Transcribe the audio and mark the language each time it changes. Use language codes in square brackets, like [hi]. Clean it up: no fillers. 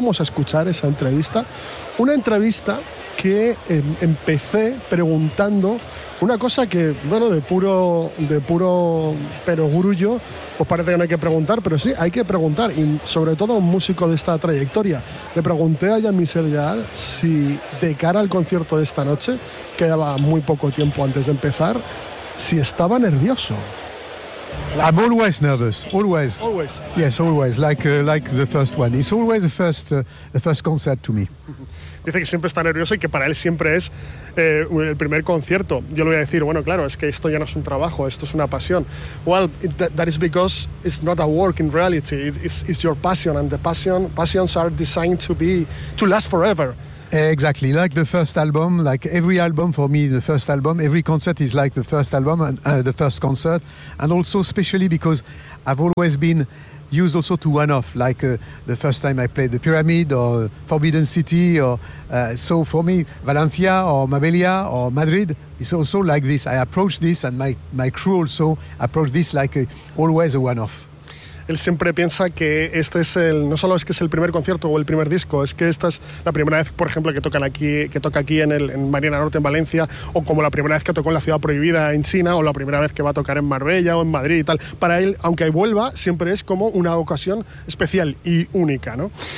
[es] Vamos a escuchar esa entrevista, una entrevista que empecé preguntando una cosa que, bueno, de puro perogrullo, pues parece que no hay que preguntar, pero sí, hay que preguntar, y sobre todo a un músico de esta trayectoria. Le pregunté a Jean-Michel Jarre si, de cara al concierto de esta noche, quedaba muy poco tiempo antes de empezar, si estaba nervioso. [en] I'm always nervous, always. Always. Yes, always, like the first one. It's always the first concert to me. [es] Dice que siempre está nervioso y que para él siempre es el primer concierto. Yo le voy a decir, bueno, claro, es que esto ya no es un trabajo, esto es una pasión. [en] Well, that is because it's not a work in reality. It's your passion, and the passions are designed to last forever. Exactly, like the first album, like every album for me, the first album, every concert is like the first album and the first concert, and also especially because I've always been used also to one-off, like the first time I played the Pyramid or Forbidden City, or so for me, Valencia or Mabelia or Madrid, it's also like this. I approach this, and my crew also approach this like always a one-off. [es] Él siempre piensa que este es el, no solo es que es el primer concierto o el primer disco, es que esta es la primera vez, por ejemplo, que tocan aquí, que toca aquí en Marina Norte, en Valencia, o como la primera vez que tocó en la Ciudad Prohibida en China, o la primera vez que va a tocar en Marbella o en Madrid y tal. Para él, aunque vuelva, siempre es como una ocasión especial y única, ¿no?